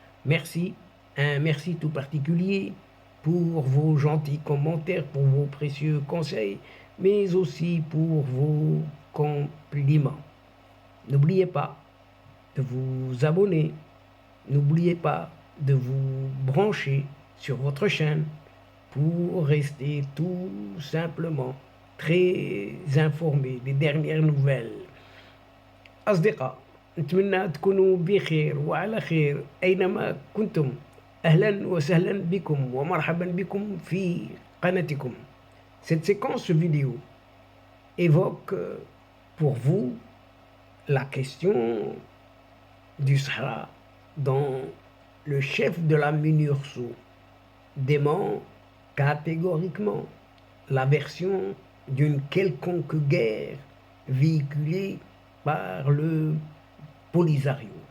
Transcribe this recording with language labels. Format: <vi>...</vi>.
<fr>Merci, un merci tout particulier pour vos gentils commentaires, pour vos précieux conseils, mais aussi pour vos compliments. N'oubliez pas de vous abonner, n'oubliez pas de vous brancher sur votre chaîne pour rester tout simplement très informé des dernières nouvelles.</fr> <ar>أصدقاء، نتمنى تكونوا بخير وعلى خير أينما كنتم. أهلا وسهلا بكم ومرحبا بكم في قناتكم.</ar> <fr>Cette séquence vidéo évoque pour vous la question du Sahara dont le chef de la MINURSO dément catégoriquement la version d'une quelconque guerre véhiculée par le Polisario.</fr>